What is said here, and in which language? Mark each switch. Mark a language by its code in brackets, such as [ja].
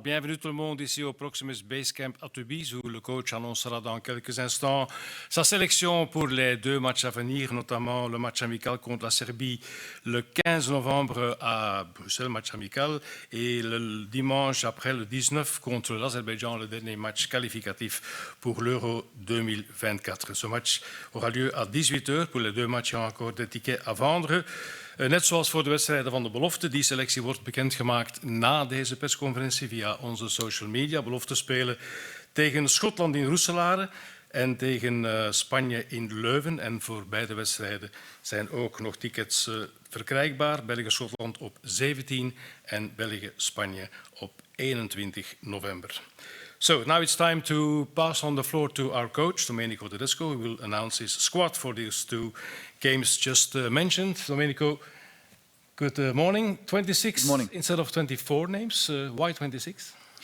[fr] Bienvenue tout le monde ici au Proximus Base Camp à Tubize où le coach annoncera dans quelques instants sa sélection pour les deux matchs à venir, notamment le match amical contre la Serbie le 15 novembre à Bruxelles, match amical, et le dimanche après le 19 contre l'Azerbaijan, le dernier match qualificatif pour l'Euro 2024. Ce match aura lieu à 18h. Pour les deux matchs, il y a encore des tickets à vendre. [nl] Net zoals voor de wedstrijden van de belofte, die selectie wordt bekendgemaakt na deze persconferentie via onze social media. Belofte spelen tegen Schotland in Roeselare en tegen Spanje in Leuven. En voor beide wedstrijden zijn ook nog tickets verkrijgbaar. België-Schotland op 17 en België-Spanje op 21 november. [en] So now it's time to pass on the floor to our coach, Domenico Tedesco, who will announce his squad for these two games just mentioned. Domenico, good morning. 26 morning. Instead of 24 names. Why 26?